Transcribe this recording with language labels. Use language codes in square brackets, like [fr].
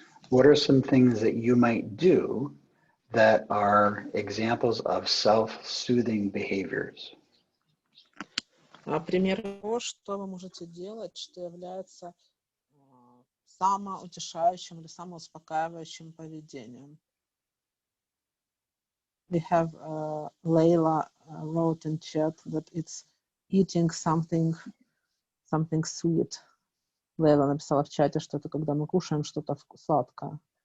[en] What are some things that you might do that are examples of self-soothing behaviors? [ru] Примеры того, что вы можете делать, что является самоутешающим или самоуспокаивающим поведением. [en] We have Layla wrote in chat that it's eating something sweet. [ru] Лейла написала в чате, что это когда мы кушаем что-то сладкое.